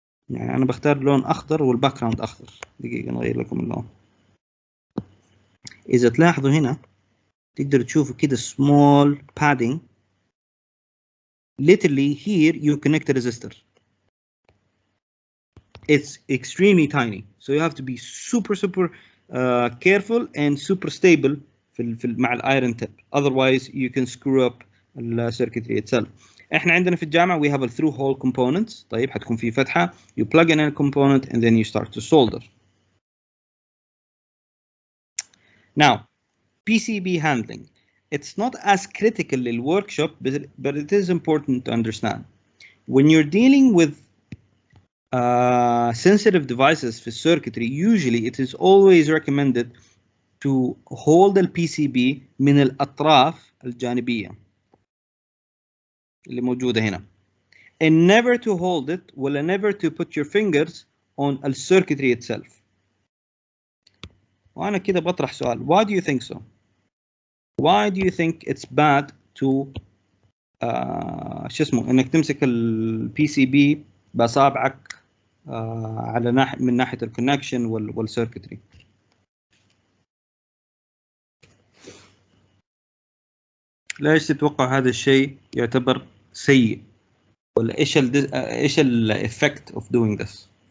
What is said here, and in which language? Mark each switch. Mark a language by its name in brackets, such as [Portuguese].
[Arabic] يعني أنا بختار لون أخضر والباك جراوند أخضر. دقيقة نغير لكم اللون. إذا تلاحظوا هنا تقدروا تشوفوا كده small padding. [English] Literally here you connect a resistor. It's extremely tiny, so you have to be super careful and super stable مع الايرون tip. Otherwise you can screw up the circuitry itself. [Arabic] احنا عندنا في الجامعة [English] we have a through hole components. [Arabic] طيب حتكون في فتحة, [English] you plug in a component and then you start to solder. Now PCB handling. It's not as critical in workshop, but it is important to understand. When you're dealing with sensitive devices for circuitry, usually it is always recommended to hold the PCB [Arabic] من الأطراف الجانبية اللي موجودة هنا, [English] and never to hold it ولا never to put your fingers on the circuitry itself. [Arabic] وأنا كده بطرح سؤال. [English] Why do you think so? Why do you think it's bad to [Arabic] شو اسمه انك تمسك البي سي بي باصابعك على من ناحيه الكونكشن والسيركتري؟ ليش تتوقع هذا الشيء يعتبر سيء؟ ولا ايش الافكت اوف دوينج ذس؟